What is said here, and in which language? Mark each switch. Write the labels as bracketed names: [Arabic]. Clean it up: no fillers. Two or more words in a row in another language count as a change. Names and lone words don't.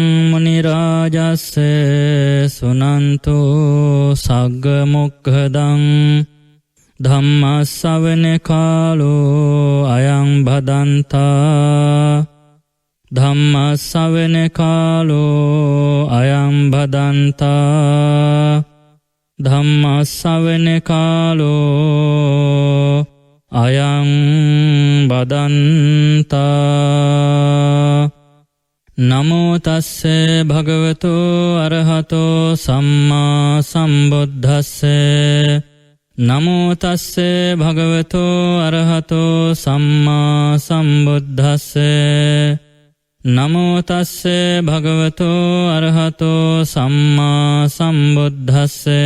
[Pali] මුනි රාජස්ස සුනන්තු සග්ග මොක්ඛදං ධම්ම ශ්‍රවණ කාලෝ අයං භදන්තා ධම්ම ශ්‍රවණ කාලෝ අයං භදන්තා ධම්ම ශ්‍රවණ කාලෝ අයං භදන්තා. නමෝ තස්ස භගවතු අරහතෝ සම්මා සම්බුද්දස්ස නමෝ තස්ස භගවතු අරහතෝ සම්මා සම්බුද්දස්ස නමෝ තස්ස භගවතු අරහතෝ සම්මා සම්බුද්දස්ස.